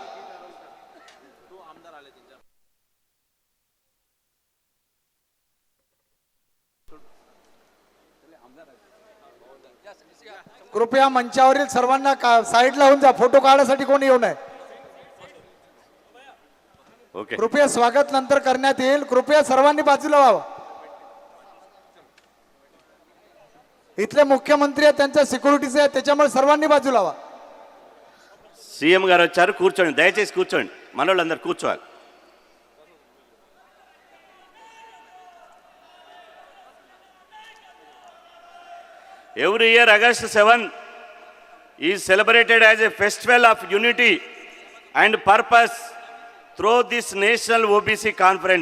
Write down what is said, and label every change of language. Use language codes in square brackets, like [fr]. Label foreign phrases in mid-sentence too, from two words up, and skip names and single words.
[mr] कृपया मंचावरील सर्वांना साईडला होऊन जा, फोटो काढण्यासाठी कोणी येऊ नये. कृपया स्वागत नंतर करण्यात येईल. कृपया सर्वांनी बाजूला व्हावं. इथले मुख्यमंत्री आहेत, त्यांच्या सिक्युरिटीचे आहेत, त्याच्यामुळे सर्वांनी बाजूला व्हा. [te] సీఎం గారు వచ్చారు, కూర్చోండి, దయచేసి కూర్చోండి, మనోళ్ళందరూ కూర్చోవాలి. [en] Every year August 7 is celebrated as a festival of unity and purpose through this National OBC Conference.